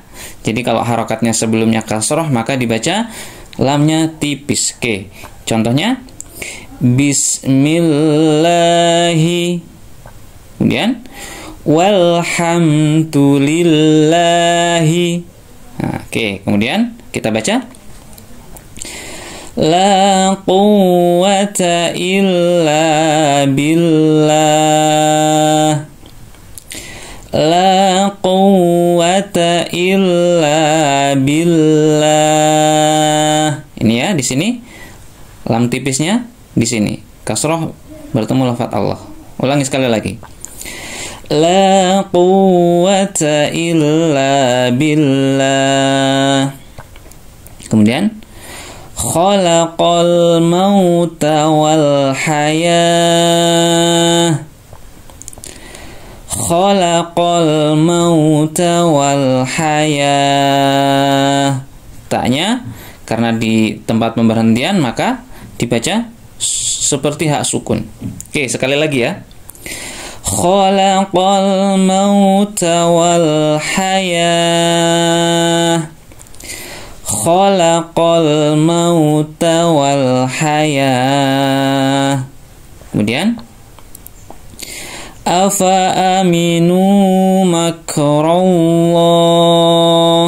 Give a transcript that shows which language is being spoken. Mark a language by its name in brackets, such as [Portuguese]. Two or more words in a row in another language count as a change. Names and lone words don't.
[Indonesian] Jadi kalau harokatnya sebelumnya kasroh maka dibaca lamnya tipis. Oke, contohnya bismillahi. Kemudian walhamdulillahi. Nah, oke, kemudian kita baca [Arabic] لا قوة إلا بالله. لا قوة إلا بالله. [Indonesian] Ini ya di sini lam tipisnya di sini. Kasroh bertemu lafaz Allah. Ulangi sekali lagi. [Arabic] لا قوة إلا بالله. [Indonesian] Kemudian [Arabic] خلق الموت والحياة. خلق الموت والحياة. [Indonesian] Taknya karena di tempat pemberhentian maka dibaca seperti hak sukun. Oke, sekali lagi ya. [Arabic] خلق الموت والحياة. خلق الموت والحياة. [Indonesian] Kemudian [Arabic] أفأمنوا مكر الله.